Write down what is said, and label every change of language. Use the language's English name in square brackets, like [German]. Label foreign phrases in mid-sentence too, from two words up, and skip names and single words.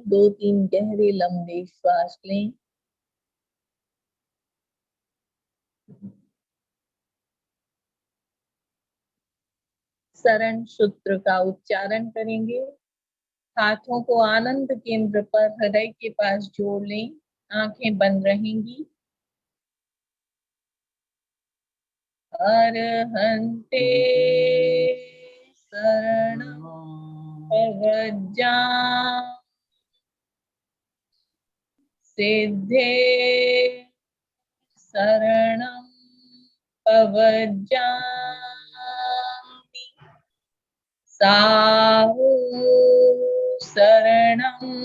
[Hindi] दो तीन गहरे लंबे श्वास लें। शरण सूत्र का उच्चारण करेंगे। हाथों को आनंद केंद्र पर हृदय के पास जोड़ लें। आंखें बंद रहेंगी। [Pali] अरहन्ते शरणं प्रव्रजामि सिद्धे शरणं प्रव्रजामि साहु शरणं